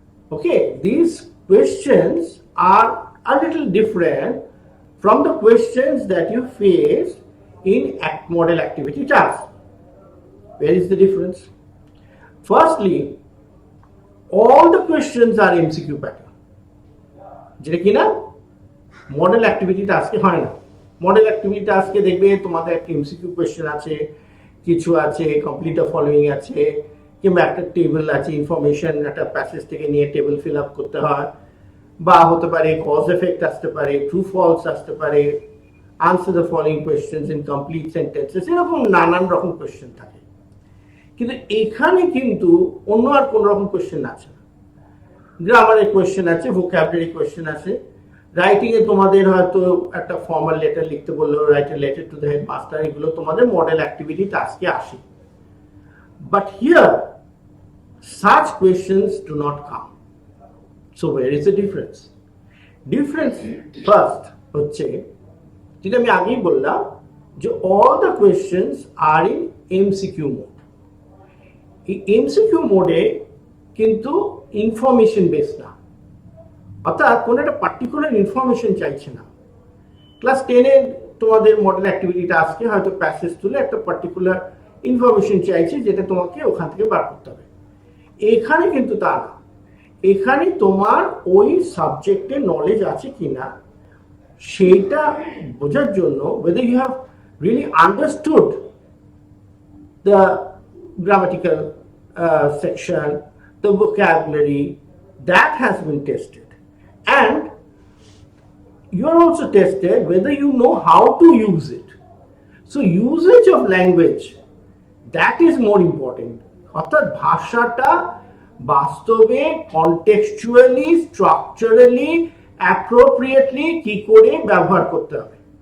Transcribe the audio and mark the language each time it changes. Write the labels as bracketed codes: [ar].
[en] Okay, these questions are a little different from the questions that you face in model activity task. Where is the difference? Firstly, all the questions are MCQ pattern. [bn] যেটা কিনা model activity টাস্কে হয় না। Model activity টাস্কে দেখবে তোমাদের একটা MCQ question আছে, কিছু আছে [en] complete the following [bn] আছে, কিংবা একটা টেবিল আছে, ইনফরমেশন একটা প্যাসেজ থেকে নিয়ে টেবিল ফিল আপ করতে হয়, বা হতে পারে কজ এফেক্ট আসতে পারে, ট্রু ফলস আসতে পারে, [en] answer the following questions in complete sentences, [bn] এরকম নানান রকম কোয়েশ্চেন থাকে। কিন্তু এখানে কিন্তু অন্য আর কোন রকম কোয়েশ্চেন আছে না। গ্রামারের কোয়েশ্চেন আছে, ভোকাবুলারি কোয়েশ্চেন আছে, রাইটিং এ তোমাদের হয়তো একটা ফর্মাল লেটার লিখতে বললো, [en] write a letter to the headmaster, [bn] এগুলো তোমাদের মডেল অ্যাক্টিভিটি টাস্কে আসে। [en] But here, such questions do not come. So where is the difference? Difference first [bn] হচ্ছে যেটা আমি আগেই বললাম যে [en] All the questions are in MCQ mode. [bn] এই এমসিকিউ মোডে কিন্তু ইনফরমেশন বেস না, অর্থাৎ কোনো একটা পার্টিকুলার ইনফরমেশন চাইছে না। ক্লাস 10-এ তোমাদের মডেল অ্যাক্টিভিটি টাস্কে হয়তো প্যাসেজ তুলে একটা পার্টিকুলার ইনফরমেশন চাইছে যেটা তোমাকে ওখান থেকে বার করতে হবে। এখানে কিন্তু তা না, এখানে তোমার ওই সাবজেক্টের নলেজ আছে কিনা সেইটা বোঝার জন্য [en] whether you have really understood the grammatical section, the vocabulary, that has been tested. And you are also tested whether you know how to use it. So usage of language, that is more important. [bn] অর্থাৎ ভাষাটা বাস্তবে কনটেক্সচুয়ালি, structurally, appropriately কি করে ব্যবহার করতে হবে।